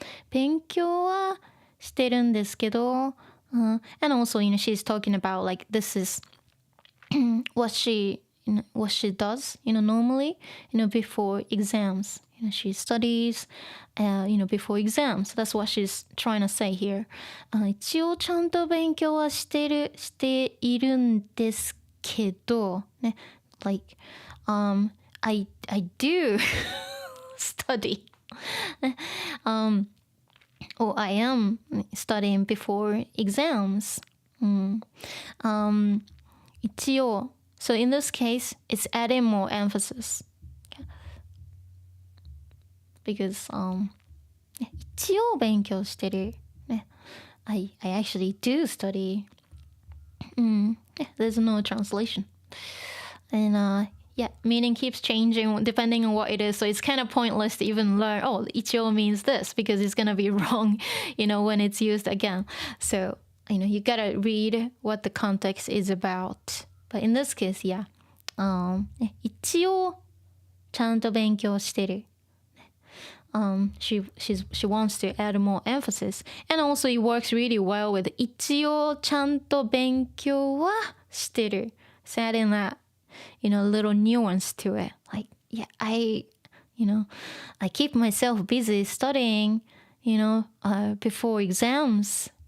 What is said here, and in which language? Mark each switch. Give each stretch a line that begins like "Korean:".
Japanese: 勉強はしてるんですけど
English: and also she's talking about like this is what she does normally before exams she studies before exams that's what she's trying to say here
Japanese: 一応ちゃんと勉強はしているんですけどね
English: like I do study or I am studying before exams. 一応 So in this case, it's adding more emphasis.
Japanese: Because 一応勉強してる。
English: I actually do study. There's no translation. And yeah, meaning keeps changing depending on what it is. So it's kind of pointless to even learn, oh, 一応 means this, because it's going to be wrong, when it's used again. So, you got to read what the context is about. But in this case, yeah.
Japanese: 一応ちゃんと勉強してる。
English: She wants to add more emphasis. And also it works really well with
Japanese: 一応ちゃんと勉強はしてる.
English: So adding that, little nuance to it. Like, yeah, I keep myself busy studying, before exams.